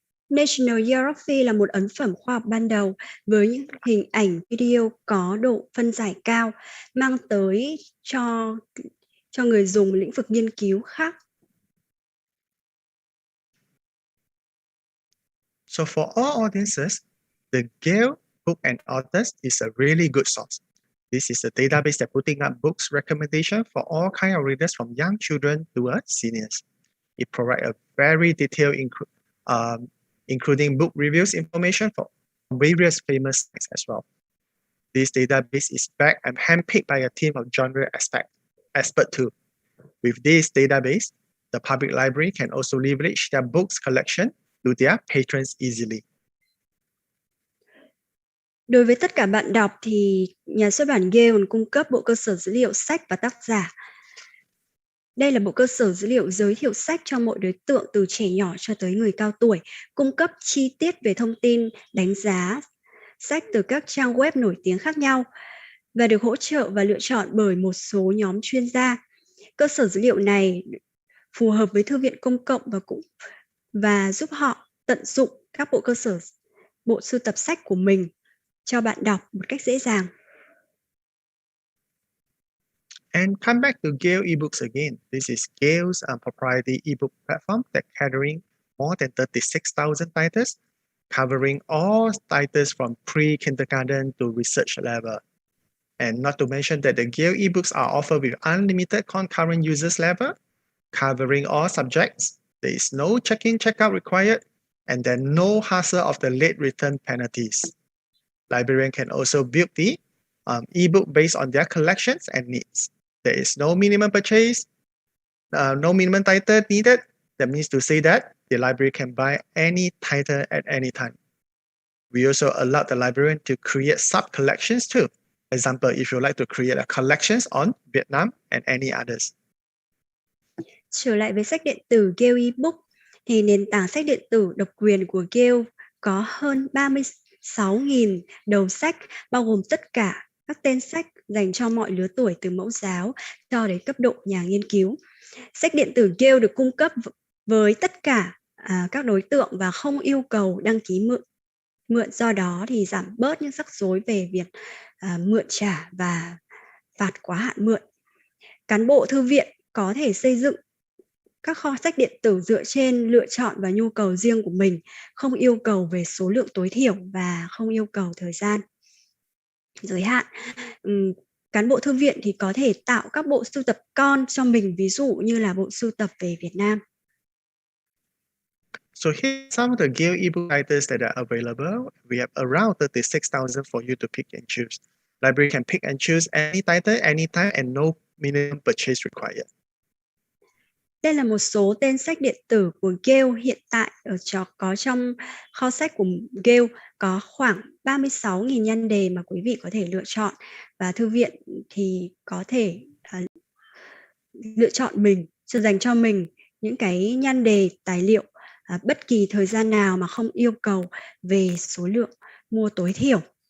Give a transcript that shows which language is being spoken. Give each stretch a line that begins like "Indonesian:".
Vietnamese: National Geographic là một ấn phẩm khoa học ban đầu với những hình ảnh video có độ phân giải cao, mang tới cho người dùng lĩnh vực nghiên cứu khác.
English: So for all audiences, the Gale Book and Authors is a really good source. This is a database that putting up books recommendation for all kind of readers from young children to seniors. It provides a very detailed including book reviews information for various famous sites as well. This database is backed and handpicked by a team of genre expert too. With this database, the public library can also leverage their books collection to their patrons easily.
Vietnamese: Đối với tất cả bạn đọc thì nhà xuất bản Gale cung cấp bộ cơ sở dữ liệu sách và tác giả. Đây là bộ cơ sở dữ liệu giới thiệu sách cho mọi đối tượng từ trẻ nhỏ cho tới người cao tuổi, cung cấp chi tiết về thông tin, đánh giá sách từ các trang web nổi tiếng khác nhau và được hỗ trợ và lựa chọn bởi một số nhóm chuyên gia. Cơ sở dữ liệu này phù hợp với thư viện công cộng và giúp họ tận dụng các bộ sưu tập sách của mình cho bạn đọc một cách dễ dàng.
English: And come back to Gale eBooks again. This is Gale's proprietary ebook platform that catering more than 36,000 titles, covering all titles from pre-kindergarten to research level. And not to mention that the Gale ebooks are offered with unlimited concurrent users level, covering all subjects. There is no check-in, check-out required, and then no hassle of the late return penalties. Librarian can also build the ebook based on their collections and needs. There is no minimum purchase, no minimum title needed. That means to say that the library can buy any title at any time. We also allow the librarian to create sub-collections too. Example, if you like to create a collections on Vietnam and any others.
Vietnamese: Trở lại với sách điện tử Gale eBook, thì nền tảng sách điện tử độc quyền của Gale có hơn 36.000 đầu sách, bao gồm tất cả các tên sách dành cho mọi lứa tuổi từ mẫu giáo cho đến cấp độ nhà nghiên cứu. Sách điện tử Gale được cung cấp với tất cả các đối tượng và không yêu cầu đăng ký mượn, do đó thì giảm bớt những rắc rối về việc mượn trả và phạt quá hạn mượn. Cán bộ thư viện có thể xây dựng các kho sách điện tử dựa trên lựa chọn và nhu cầu riêng của mình, không yêu cầu về số lượng tối thiểu và không yêu cầu thời gian giới hạn. Cán bộ thư viện thì có thể tạo các bộ sưu tập con cho mình, ví dụ như là bộ sưu tập về Việt Nam.
English: So here's some of the Gale ebook titles that are available. We have around 36,000 for you to pick and choose. Library can pick and choose any title, anytime, and no minimum purchase required.
Vietnamese: Đây là một số tên sách điện tử của Gale hiện tại có trong kho sách của Gale, có khoảng 36.000 nhan đề mà quý vị có thể lựa chọn, và thư viện thì có thể lựa chọn dành cho mình những cái nhan đề tài liệu bất kỳ thời gian nào mà không yêu cầu về số lượng mua tối thiểu.